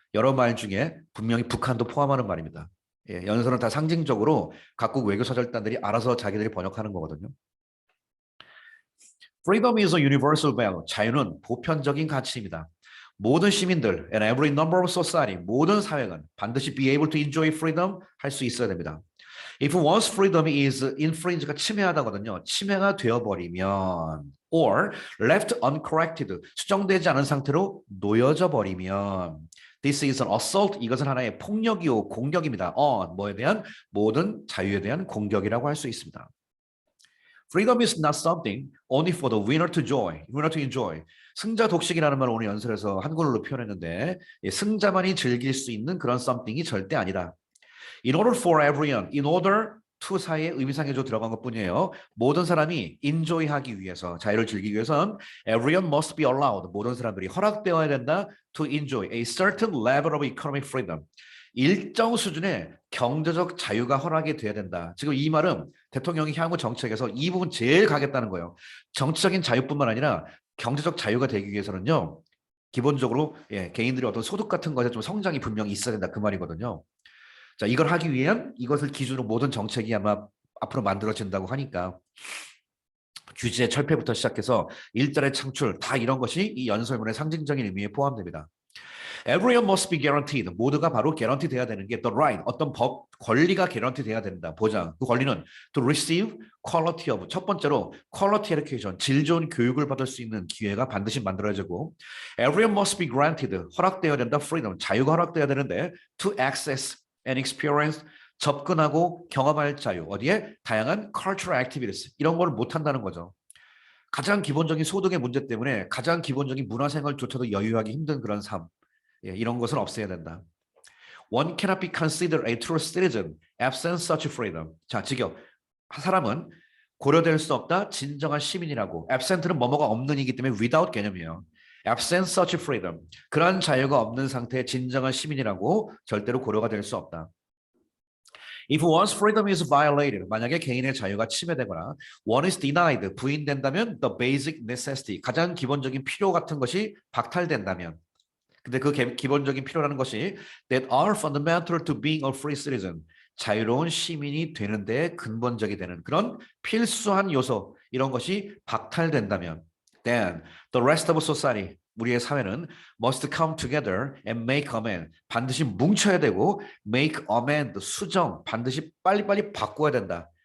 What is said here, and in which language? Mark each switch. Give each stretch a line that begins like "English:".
Korean: 여러 말 중에 분명히 북한도 포함하는 말입니다. 연설은 다 상징적으로 각국 외교사절단들이 알아서 자기들이 번역하는 거거든요.
English: Freedom is a universal value.
Korean: 자유는 보편적인 가치입니다. 모든 시민들
English: and every number of society,
Korean: 모든 사회는 반드시
English: be able to enjoy freedom
Korean: 할 수 있어야 됩니다.
English: If one's freedom is infringe가
Korean: 침해하다거든요. 침해가 되어버리면
English: or left uncorrected,
Korean: 수정되지 않은 상태로 놓여져 버리면
English: This is an assault.
Korean: 이것은 하나의 폭력이요 공격입니다. 뭐에 대한? 모든 자유에 대한 공격이라고 할 수 있습니다.
English: Freedom is not something only for the winner to enjoy.
Korean: 승자 독식이라는 말을 오늘 연설에서 한글로 표현했는데 승자만이 즐길 수 있는 그런 something이 절대 아니다.
English: In order to
Korean: 사이에 의미상해조 들어간 것뿐이에요. 모든 사람이 enjoy하기 위해서, 자유를 즐기기 위해선
English: everyone must be allowed.
Korean: 모든 사람들이 허락되어야 된다.
English: To enjoy a certain level of economic freedom.
Korean: 일정 수준의 경제적 자유가 허락이 돼야 된다. 지금 이 말은 대통령이 향후 정책에서 이 부분 제일 가겠다는 거예요. 정치적인 자유뿐만 아니라 경제적 자유가 되기 위해서는요. 기본적으로 개인들이 어떤 소득 같은 것에 좀 성장이 분명히 있어야 된다. 그 말이거든요. 자, 이걸 하기 위한 이것을 기준으로 모든 정책이 아마 앞으로 만들어진다고 하니까 규제 철폐부터 시작해서 일자리 창출 다 이런 것이 이 연설문의 상징적인 의미에 포함됩니다.
English: Everyone must be guaranteed.
Korean: 모두가 바로 guarantee 돼야 되는 게 the right, 어떤 법, 권리가 guarantee 돼야 된다. 보장.
English: 그 권리는 to receive quality of.
Korean: 첫 번째로 quality education, 질 좋은 교육을 받을 수 있는 기회가 반드시 만들어지고
English: everyone must be granted.
Korean: 허락되어야 된다. freedom, 자유가 허락되어야 되는데
English: to access and experience,
Korean: 접근하고 경험할 자유. 어디에?
English: 다양한 cultural activities.
Korean: 이런 걸 못한다는 거죠. 가장 기본적인 소득의 문제 때문에 가장 기본적인 문화생활조차도 여유하기 힘든 그런 삶. 이런 것은 없애야 된다.
English: One cannot be considered a true citizen absent such freedom.
Korean: 자, 직역. 사람은 고려될 수 없다. 진정한 시민이라고. absent는 뭐뭐가 없는이기 때문에 without 개념이에요.
English: absent such freedom.
Korean: 그러한 자유가 없는 상태의 진정한 시민이라고 절대로 고려가 될 수 없다.
English: If one's freedom is violated,
Korean: 만약에 개인의 자유가 침해되거나
English: one is denied, 부인된다면 the basic necessity,
Korean: 가장 기본적인 필요 같은 것이 박탈된다면 근데 그 기본적인 필요라는 것이
English: that are fundamental to being a free citizen.
Korean: 자유로운 시민이 되는 데 근본적이 되는 그런 필수한 요소 이런 것이 박탈된다면
English: then the rest of society
Korean: 우리의 사회는
English: must come together and make amend
Korean: 반드시 뭉쳐야 되고 make amend 수정 반드시 빨리빨리 바꿔야 된다.